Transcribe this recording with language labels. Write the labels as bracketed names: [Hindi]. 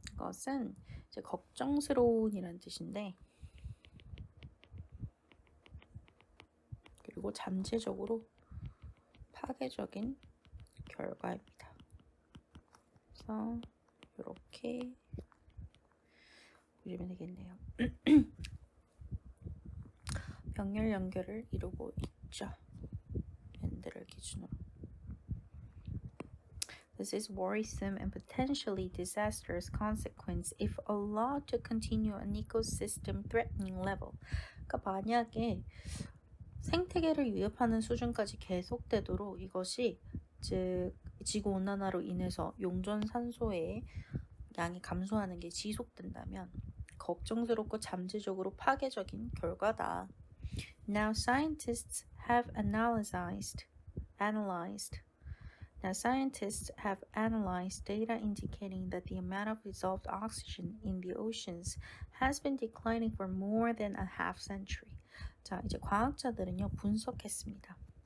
[Korean] 이것은 이제 걱정스러운이라는 뜻인데, 그리고 잠재적으로 파괴적인 결과입니다. 그래서 이렇게 보시면 되겠네요. 병렬 연결을 이루고 있죠. 밴드를 기준으로. [English] This is worrisome and potentially disastrous consequence if allowed to continue an ecosystem threatening level. [Korean] 그러니까 만약에 생태계를 위협하는 수준까지 계속되도록 이것이 즉 지구 온난화로 인해서 용존산소의 양이 감소하는 게 지속된다면 걱정스럽고 잠재적으로 파괴적인 결과다. [English] Now scientists have analyzed data indicating that the amount of dissolved oxygen in the oceans has been declining for more than a half century. [Korean] 자, 이제 과학자들은요, 분석했습니다.